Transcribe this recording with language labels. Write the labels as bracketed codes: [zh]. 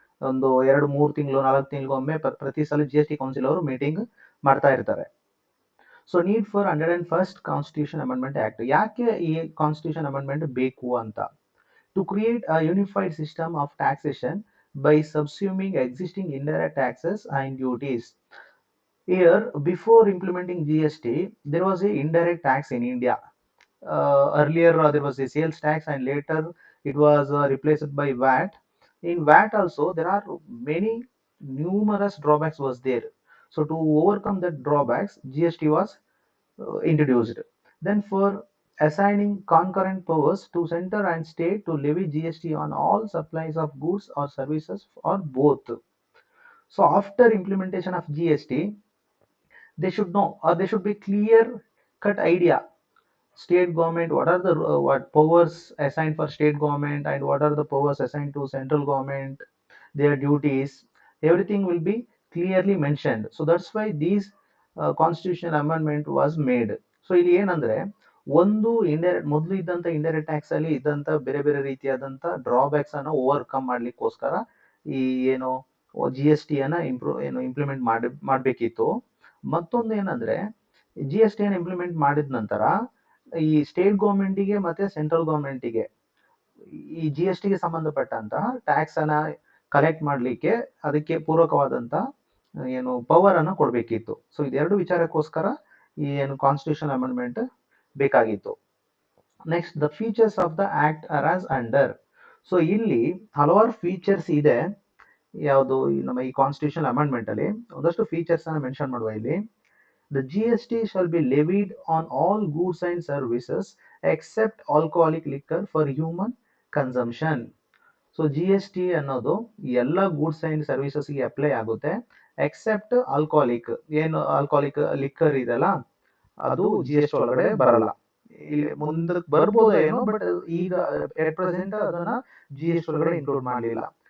[kn] ಒಂದು 2-3 ತಿಂಗಳು 4 ತಿಂಗಳಿಗೊಮ್ಮೆ ಪ್ರತಿ ಸಲ ಜಿ ಎಸ್ ಟಿ ಕೌನ್ಸಿಲ್ ಅವರು ಮೀಟಿಂಗ್ ಮಾಡ್ತಾ ಇರ್ತಾರೆ. [en] So need for 101st constitution amendment act. [kn] ಯಾಕೆ ಈ ಕಾನ್ಸ್ಟಿಟ್ಯೂಷನ್ ಅಮೆಂಡ್ಮೆಂಟ್ ಬೇಕು ಅಂತ? [en] To create a unified system of taxation by subsuming existing indirect taxes and duties. Here, before implementing GST, there was a indirect tax in India. Earlier, there was a sales tax, and later it was replaced by VAT. In VAT also, there are many numerous drawbacks was there. So to overcome the drawbacks, GST was introduced. Then for assigning concurrent powers to center and state to levy GST on all supplies of goods or services or both. So after implementation of GST, they should know, or they should be clear cut idea. State government, what are the what powers assigned for state government, and what are the powers assigned to central government, their duties, everything will be clearly mentioned. So that's why these constitutional amendment was made. [kn] So ಇಲ್ಲಿ ಏನಂದ್ರೆ, ಒಂದು indirect, ಮೊದಲು ಇದ್ದಂತ indirect tax ಅಲ್ಲಿ ಇದ್ದಂತ ಬೇರೆ ಬೇರೆ ರೀತಿಯಾದಂತ ಡ್ರಾಬ್ಯಾಕ್ಸ್ ಅನ್ನ ಓವರ್ಕಮ್ ಮಾಡ್ಲಿಕ್ಕೋಸ್ಕರ ಈ ಏನು ಜಿ ಎಸ್ ಟಿ ಅನ್ನ ಇಂಪ್ಲಿಮೆಂಟ್ ಮಾಡ್ಬೇಕಿತ್ತು. ಮತ್ತೊಂದು ಏನಂದ್ರೆ, ಜಿ ಎಸ್ ಟಿ ಅನ್ನ ಇಂಪ್ಲಿಮೆಂಟ್ ಮಾಡಿದ ನಂತರ ಈ ಸ್ಟೇಟ್ ಗೌರ್ಮೆಂಟಿಗೆ ಮತ್ತೆ ಸೆಂಟ್ರಲ್ ಗೌರ್ಮೆಂಟಿಗೆ ಈ ಜಿ ಎಸ್ ಟಿಗೆ ಸಂಬಂಧಪಟ್ಟಂತಹ ಟ್ಯಾಕ್ಸ್ ಅನ್ನ ಕಲೆಕ್ಟ್ ಮಾಡ್ಲಿಕ್ಕೆ ಅದಕ್ಕೆ ಪೂರಕವಾದಂತ ಏನು ಪವರ್ ಅನ್ನ ಕೊಡ್ಬೇಕಿತ್ತು. ಸೊ ಇದೆರಡು ವಿಚಾರಕ್ಕೋಸ್ಕರ ಈ ಏನು ಕಾನ್ಸ್ಟಿಟ್ಯೂಷನ್ ಅಮೆಂಡ್ಮೆಂಟ್ ಬೇಕಾಗಿತ್ತು. [en] Next, the features of the act are as under. [kn] So ಇಲ್ಲಿ ಹಲವಾರು ಫೀಚರ್ಸ್ ಇದೆ. ಯಾವುದು ನಮ್ಮ ಈ ಕಾನ್ಸ್ಟಿಟ್ಯೂಷನ್ ಅಮೆಂಡ್ಮೆಂಟ್ ಅಲ್ಲಿ ಒಂದಷ್ಟು ಫೀಚರ್ಸ್ ಅನ್ನ ಮೆನ್ಷನ್ ಮಾಡುವ ಇಲ್ಲಿ. [en] The GST shall be levied on all goods and services except alcoholic liquor for human consumption. [kn] So G S T ಅನ್ನೋದು ಎಲ್ಲ ಗೂಡ್ಸ್ ಅಂಡ್ ಸರ್ವಿಸಸ್ಗೆ ಅಪ್ಲೈ ಆಗುತ್ತೆ, ಎಕ್ಸೆಪ್ಟ್ ಆಲ್ಕೋಹಾಲಿಕ್. ಏನು ಆಲ್ಕೋಹಾಲಿಕ್ ಲಿಕ್ಕರ್ ಇದೆಲ್ಲ ಅದು ಜಿ ಎಸ್ ಟಿ ಒಳಗಡೆ ಬರಲ್ಲ. ಇಲ್ಲಿ ಮುಂದಕ್ಕೆ ಬರ್ಬೋದು ಏನೋ, ಬಟ್ ಈಗ ಎಟ್ ಪ್ರೆಸೆಂಟ್ ಅದನ್ನ ಜಿ ಎಸ್ ಟಿ ಒಳಗಡೆ ಇನ್ಕ್ಲೂಡ್ ಮಾಡಲಿಲ್ಲ.